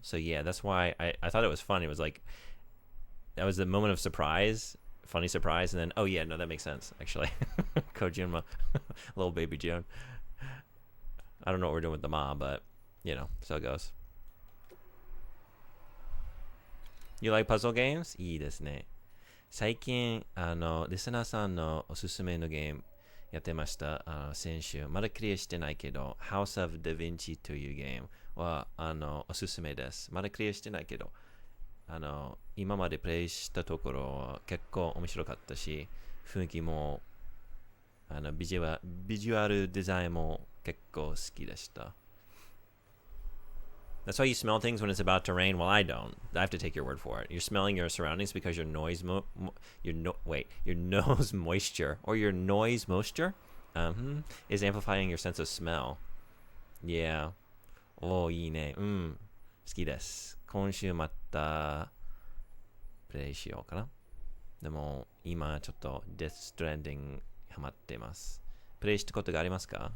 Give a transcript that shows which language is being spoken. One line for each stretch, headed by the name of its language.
English: So yeah, that's why I thought it was funny. It was like that was the moment of surprise, funny surprise, and then oh yeah, no, that makes sense actually. Kojima, little baby June. I don't know what we're doing with the mom, but you know, so it goes. You like puzzle games?
Japanese: いいですね。最近、リスナーさんのおすすめのゲームやってました。先週。まだクリアしてないけど、House of Da Vinci というゲームは、おすすめです。まだクリアしてないけど、今までプレイしたところ結構面白かったし、雰囲気も、ビジュアルデザインも結構好きでした。
English: That's why you smell things when it's about to rain. Well, I don't. I have to take your word for it. You're smelling your surroundings because your nose moisture or your noise moisture is amplifying your sense of smell.
Japanese: Yeah. いいね。好きです。今週またプレイしようかな。でも今ちょっと Death Stranding ハマっています。プレイしたことがありますか？